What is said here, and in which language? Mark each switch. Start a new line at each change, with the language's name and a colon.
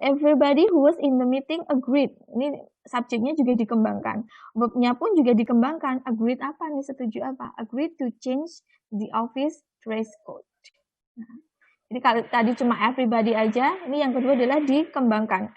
English: Everybody who was in the meeting agreed.
Indonesian: Ini subjeknya juga dikembangkan. Verbnya pun juga dikembangkan. Agreed apa nih? Setuju apa?
English: Agreed to change the office dress code.
Indonesian: Nah, jadi kalau tadi cuma everybody aja, ini yang kedua adalah dikembangkan.